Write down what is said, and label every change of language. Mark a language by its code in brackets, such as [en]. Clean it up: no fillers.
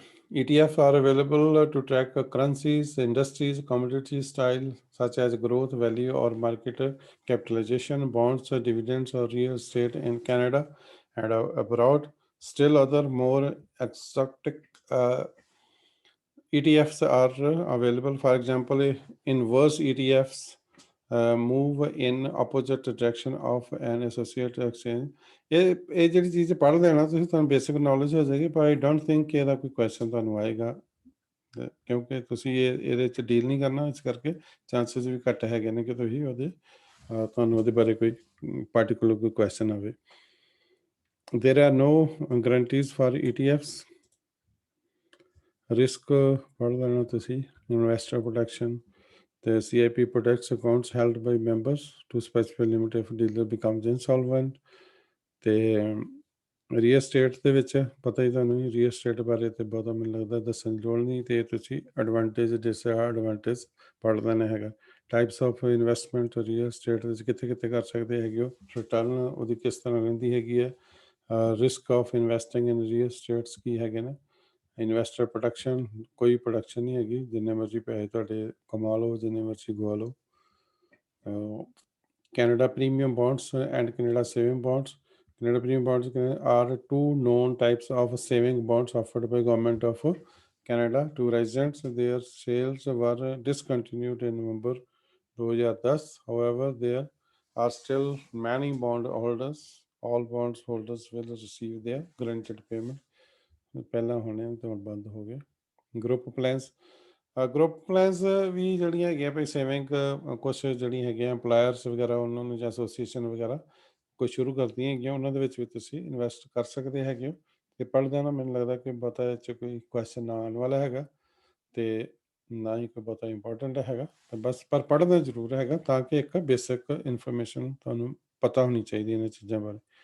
[en] ETFs are available to track currencies, industries, commodity style such as growth, value, or market capitalization, bonds, dividends, or real estate in Canada and abroad. Still, other more exotic ETFs are available. For example, inverse ETFs move in opposite direction of an associate exchange. [pa] ਇਹ ਜਿਹੜੀ ਚੀਜ਼ ਪੜ੍ਹ ਲੈਣਾ ਤੁਸੀਂ, ਤੁਹਾਨੂੰ basic knowledge ਹੋ ਜਾਏਗੀ, ਪਰ [en] I don't think [pa] ਕਿ ਇਹਦਾ ਕੋਈ ਕੁਐਸਚਨ ਤੁਹਾਨੂੰ ਆਏਗਾ, ਕਿਉਂਕਿ ਤੁਸੀਂ ਇਹਦੇ 'ਚ ਡੀਲ ਨਹੀਂ ਕਰਨਾ, ਇਸ ਕਰਕੇ ਚਾਂਸਸ ਵੀ ਘੱਟ ਹੈਗੇ ਨੇ ਕਿ ਤੁਸੀਂ ਤੁਹਾਨੂੰ ਉਹਦੇ ਬਾਰੇ ਕੋਈ ਪਾਰਟੀਕੂਲਰ ਕੋਈ ਕੁਐਸਚਨ ਆਵੇ। [en] There are no guarantees for ETFs. [pa] Risk ਪੜ੍ਹ ਲੈਣਾ ਤੁਸੀਂ। [en] Investor protection. The CIP protects accounts held by members to specify limit if dealer becomes insolvent. [pa] ਤੇ ਰੀਅਲ estate ਦੇ ਵਿੱਚ ਪਤਾ ਹੀ ਤੁਹਾਨੂੰ, ਰੀਅਲ estate ਬਾਰੇ ਤੇ ਬਹੁਤਾ ਮੈਨੂੰ ਲੱਗਦਾ ਦੱਸਣ ਦੀ ਲੋੜ ਨਹੀਂ, ਤੇ ਤੁਸੀਂ ਐਡਵਾਂਟੇਜ ਡਿਸਐਡਵਾਂਟੇਜ ਪੜ੍ਹ ਲੈਣਾ ਹੈਗਾ। [en] types of investment real estate [pa] ਵਿੱਚ ਕਿੱਥੇ ਕਿੱਥੇ ਕਰ ਸਕਦੇ ਹੈਗੇ ਹੋ, ਰਿਟਰਨ ਉਹਦੀ ਕਿਸ ਤਰ੍ਹਾਂ ਰਹਿੰਦੀ ਹੈਗੀ ਹੈ, [en] risk of investing in real estates [pa] ਕੀ ਹੈਗੇ ਨੇ, ਇਨਵੈਸਟਰ ਪ੍ਰੋਟੈਕਸ਼ਨ ਕੋਈ ਪ੍ਰੋਟੈਕਸ਼ਨ ਨਹੀਂ ਹੈਗੀ, ਜਿੰਨੇ ਮਰਜ਼ੀ ਪੈਸੇ ਤੁਹਾਡੇ ਕਮਾ ਲਓ, ਜਿੰਨੇ ਮਰਜ਼ੀ ਗਵਾ ਲਓ। [en] Canada premium bonds and Canada saving bonds. Canada premium bonds are two known types of saving bonds offered by Government of Canada to residents. Their sales were discontinued in November 2010. However, there are still many bond holders. All bonds holders will receive their guaranteed payment. [pa] ਪਹਿਲਾਂ ਹੋਣੇ ਤੇ ਹੁਣ ਬੰਦ ਹੋ ਗਏ। Group plans, group plans ਵੀ ਜਿਹੜੀਆਂ ਹੈਗੀਆਂ ਭਾਈ saving, ਕੁਛ ਜਿਹੜੀਆਂ ਹੈਗੀਆਂ ਇੰਪਲਾਇਰਸ ਵਗੈਰਾ ਉਹਨਾਂ ਨੂੰ ਜਾਂ ਐਸੋਸੀਏਸ਼ਨ ਵਗੈਰਾ ਕੁਛ ਸ਼ੁਰੂ ਕਰਦੀਆਂ ਹੈਗੀਆਂ, ਉਹਨਾਂ ਦੇ ਵਿੱਚ ਵੀ ਤੁਸੀਂ ਇਨਵੈਸਟ ਕਰ ਸਕਦੇ ਹੈਗੇ ਹੋ। ਅਤੇ ਪੜ੍ਹਦਿਆਂ ਨਾ ਮੈਨੂੰ ਲੱਗਦਾ ਕਿ ਬਹੁਤਾ ਇਹ 'ਚ ਕੋਈ ਕੁਐਸਚਨ ਨਾ ਆਉਣ ਵਾਲਾ ਹੈਗਾ, ਅਤੇ ਨਾ ਹੀ ਕੋਈ ਬਹੁਤਾ ਇੰਪੋਰਟੈਂਟ ਹੈਗਾ, ਤਾਂ ਬਸ ਪਰ ਪੜ੍ਹਨਾ ਜ਼ਰੂਰ ਹੈਗਾ ਤਾਂ ਕਿ ਇੱਕ ਬੇਸਿਕ ਇਨਫੋਰਮੇਸ਼ਨ ਤੁਹਾਨੂੰ ਪਤਾ ਹੋਣੀ ਚਾਹੀਦੀ ਇਹਨਾਂ ਚੀਜ਼ਾਂ ਬਾਰੇ।